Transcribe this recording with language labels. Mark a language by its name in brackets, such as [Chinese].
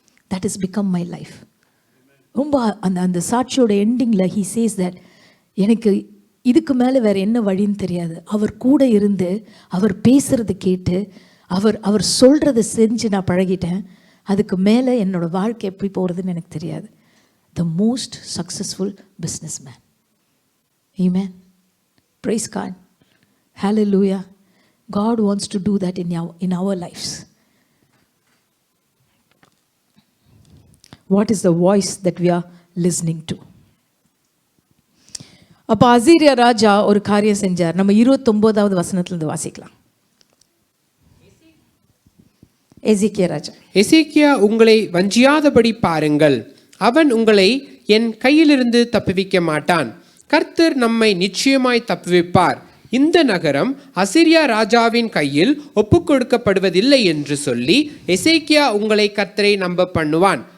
[English] That has become my life. [Tamil] ரொம்ப அந்த சாட்சியோட எண்டிங்கில் [English] he says that [Tamil] எனக்கு இதுக்கு மேலே வேறு என்ன வழின்னு தெரியாது. அவர் கூட இருந்து அவர் பேசுகிறத கேட்டு அவர் சொல்கிறத செஞ்சு நான் பழகிட்டேன். அதுக்கு மேலே என்னோடய வாழ்க்கை எப்படி போகிறதுன்னு எனக்கு தெரியாது. [English] The most successful businessman. Amen. Praise God. Hallelujah. God wants to do that in our lives. What is the voice that we are listening to? [Tamil] அப்போ அசீரியா ராஜா ஒரு காரியம் செஞ்சார். நம்ம 29வது வசனத்திலிருந்து வாசிக்கலாம். எசேக்கியா ராஜா, எசேக்கியா உங்களை வஞ்சியாதபடி பாருங்கள், அவன் உங்களை என் கையிலிருந்து தப்புவிக்க மாட்டான். கர்த்தர் நம்மை நிச்சயமாய் தப்புவிப்பார். இந்த நகரம் அசீரியா ராஜாவின் கையில் ஒப்புக்கொடுக்கப்படுவதில்லை என்று சொல்லி எசேக்கியா உங்களை கர்த்தரை நம்ப பண்ணுவான்.